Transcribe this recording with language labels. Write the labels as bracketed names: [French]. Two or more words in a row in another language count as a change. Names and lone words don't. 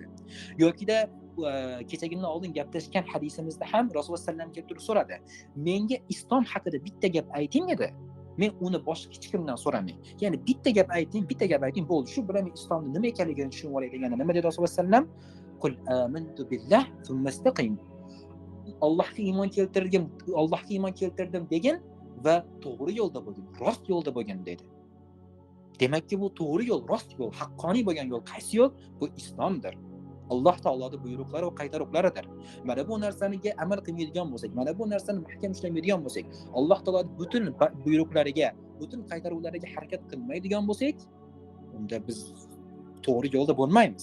[Uzbek] Yokida kechagidan oldin gaplashgan hadisimizda ham Rasululloh [Arabic] صلى الله عليه وسلم [Uzbek] kelib turib so'radi. Menga islom haqida bitta gap ayting edi. Men uni boshqa hech kimdan so'ramay. Ya'ni bitta gap ayting, bo'ldi. Shu bilan men islomning nima ekanligini tushunib olay deganda nima dedi Rasululloh [Arabic] صلى الله عليه وسلم? قل آمنت بالله ثم استقم. [Uzbek] Allohga iymon keltirdim degin va to'g'ri yo'lda bo'lgin, rost yo'lda bo'lgin dedi. Demakki, bu to'g'ri yo'l, rost yo'l, haqqoniy bo'lgan yo'l qaysi yo'l? Bu islomdir. Alloh taoloning buyruqlari va qaytaruqlaridir. Mana bu narsaniga amal qilmaydigan bo'lsak, mana bu narsani mahkam ushlamaydigan bo'lsak, Alloh taoloning butun buyruqlariga, butun qaytaruqlariga harakat qilmaydigan bo'lsak, unda biz to'g'ri yo'lda bo'lmaymiz.